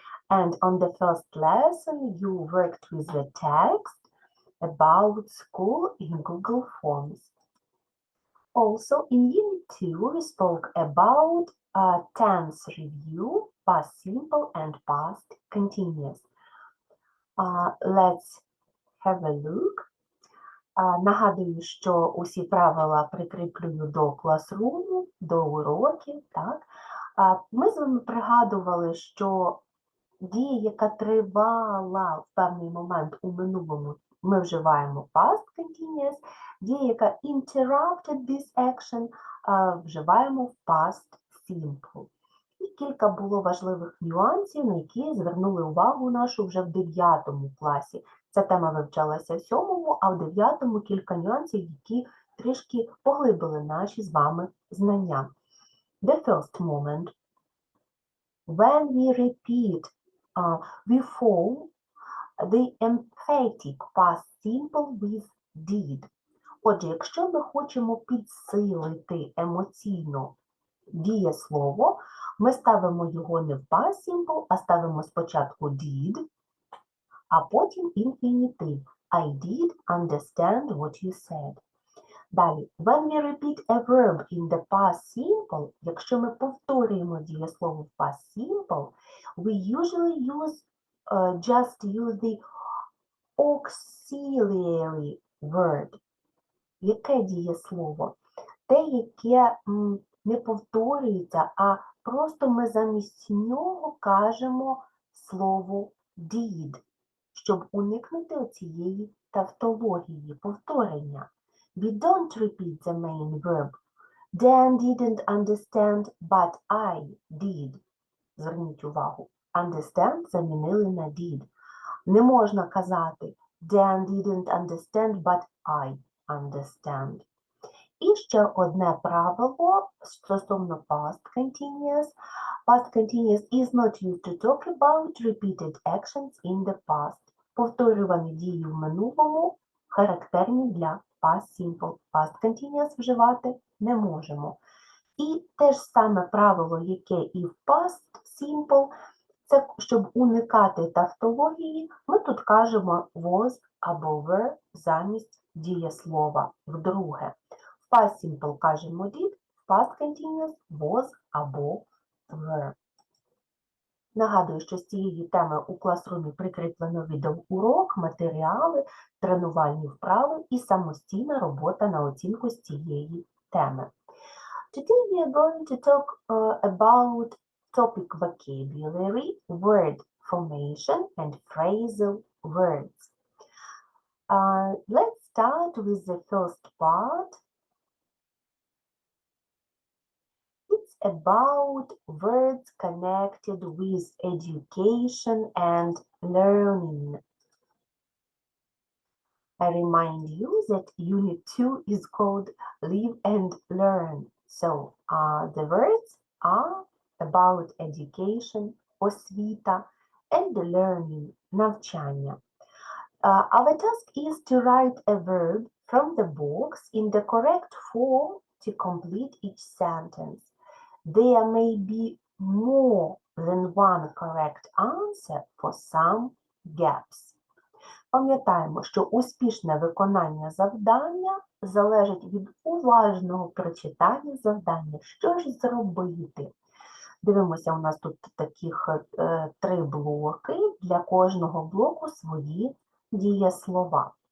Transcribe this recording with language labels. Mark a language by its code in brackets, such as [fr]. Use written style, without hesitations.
[en] And on the first lesson, you worked with the text about school in Google Forms. Also, in Unit 2, we spoke about tense review, past simple and past continuous. Let's have a look. [uk] Нагадую, що усі правила прикріплюю до класруму, до уроків. Так? Ми з вами пригадували, що дія, яка тривала в певний момент у минулому, ми вживаємо past continuous, дія, яка [en] interrupted this action, [uk] вживаємо в past simple. І кілька було важливих нюансів, на які звернули увагу нашу вже в 9 класі. Ця тема вивчалася в 7, а в 9 кілька нюансів, які трішки поглибили наші з вами знання. [en] The first moment, when we repeat, we form the emphatic past simple with did. [uk] Отже, якщо ми хочемо підсилити емоційно дієслово, ми ставимо його не в past simple, а ставимо спочатку did, а потім інфінітив. [en] I did understand what you said. Далі, when we repeat a verb in the past simple, [uk] якщо ми повторюємо дієслово в past simple, [en] we usually just use the auxiliary word. [uk] Яке дієслово? Те, яке не повторюється, а просто ми замість нього кажемо слово did, щоб уникнути цієї тавтології, повторення. [en] We don't repeat the main verb. Dan didn't understand, but I did. [uk] Зверніть увагу. [en] Understand [uk] замінили на [en] did. [uk] Не можна казати [en] Dan didn't understand, but I understand. [uk] І ще одне правило стосовно past continuous. [en] Past continuous is not used to talk about repeated actions in the past. [uk] Повторювані дії в минулому характерні для past simple. Past continuous вживати не можемо. І те ж саме правило, яке і в past simple, це щоб уникати тавтології, ми тут кажемо was або were замість дієслова вдруге. В past simple кажемо did, в past continuous was або were. Нагадую, що з цієї теми у класрумі прикріплено відеоурок, матеріали, тренувальні вправи і самостійна робота на оцінку з цієї теми. [en] Today we are going to talk about topic vocabulary, word formation and phrasal words. Let's start with the first part. It's about words connected with education and learning. I remind you that Unit 2 is called Live and Learn. So the words are about education, освіта, and learning, навчання. Our task is to write a verb from the box in the correct form to complete each sentence. There may be more than one correct answer for some gaps. [uk] Пам'ятаємо, що успішне виконання завдання залежить від уважного прочитання завдання. Що ж зробити? Дивимося, у нас тут таких 3 блоки. Для кожного блоку свої дієслова.